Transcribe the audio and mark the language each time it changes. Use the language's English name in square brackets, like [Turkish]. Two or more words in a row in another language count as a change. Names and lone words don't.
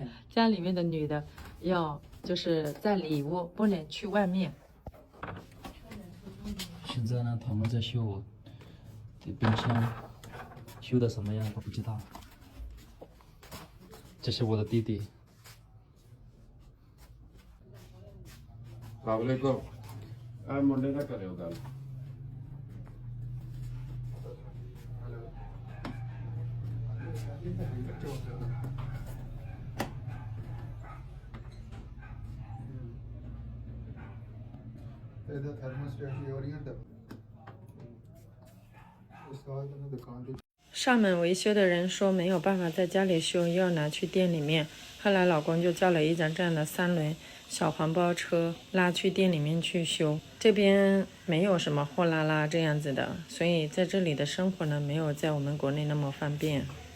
[Chinese] 家里面的女的要就是在里屋，不能去外面。现在呢，他们在修冰箱，修的什么样我不知道。这是我的弟弟。 [Punjabi] ਅੱਸਲਾਮੁਅਲੈਕੁਮ ਮੁੰਡੇ ਨਾ ਕਰੋ ਗੱਲ ਇਹਦਾ ਥਰਮੋਸਟੇਟ ਹੀ ਓਰੀਐਂਟ ਦਾ ਇਸ ਸਾਲ ਤਾਂ ਦੁਕਾਨ ਤੇ [Chinese] 上门维修的人说没有办法在家里修，要拿去店里面。后来老公就叫了一辆这样的3轮小黄包车，拉去店里面去修。这边没有什么货拉拉这样子的，所以在这里的生活呢，没有在我们国内那么方便。